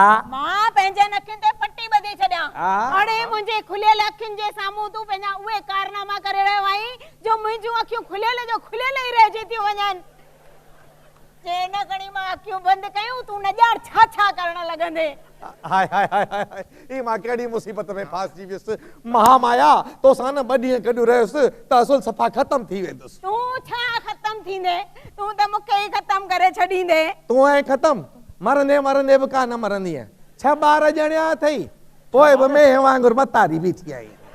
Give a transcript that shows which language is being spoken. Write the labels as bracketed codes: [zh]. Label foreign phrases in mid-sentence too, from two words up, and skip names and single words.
[sd] मां पंहिंजे अखियुनि ते पटी ॿधी छॾियां? अड़े मुंहिंजे खुलियल अखियुनि जे साम्हूं तूं पंहिंजा उहे कारनामा करे रहियो आहीं जो मुंहिंजूं अखियूं खुलियल जो खुलियल ई रहिजी थियूं वञनि। जे न खणी मां अखियूं बंदि कयूं तूं न ॼाण छा छा करण लॻंदे। हाय हाय हाय हाय ई मां कहिड़ी मुसीबत में फासी वियुसि। महामाया तोसां न 2 ॾींहं गॾु रहियुसि त असुल सफ़ा ख़तम थी वेंदुसि। तूं छा ख़तम थींदे? तूं त मूंखे ई ख़तम करे छॾींदे। तूं ऐं ख़तम मरंदे मरंदे बि कान मरंदीअ। 6 ॿार ॼणिया अथई पोइ बि मेह वांगुरु मतारी बीठी आई।